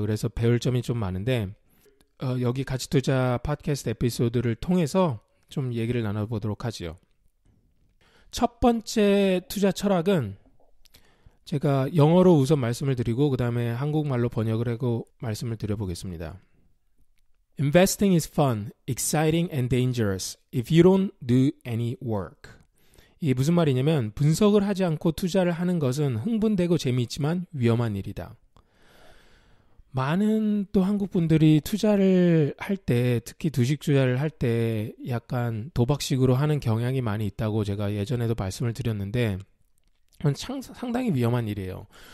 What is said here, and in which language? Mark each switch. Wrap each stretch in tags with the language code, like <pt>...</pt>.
<ko>그래서 배울 점이 좀 많은데, 여기 가치 투자 팟캐스트 에피소드를 통해서 좀 얘기를 나눠보도록 하지요. 첫 번째 투자 철학은 제가 영어로 우선 말씀을 드리고 그 다음에 한국말로 번역을 하고 말씀을 드려보겠습니다.</ko> <en>Investing is fun, exciting and dangerous if you don't do any work.</en> <ko>이게 무슨 말이냐면, 분석을 하지 않고 투자를 하는 것은 흥분되고 재미있지만 위험한 일이다. 많은 또 한국 분들이 투자를 할 때, 특히 주식 투자를 할 때 약간 도박식으로 하는 경향이 많이 있다고 제가 예전에도 말씀을 드렸는데, 상당히 위험한 일이에요.</ko>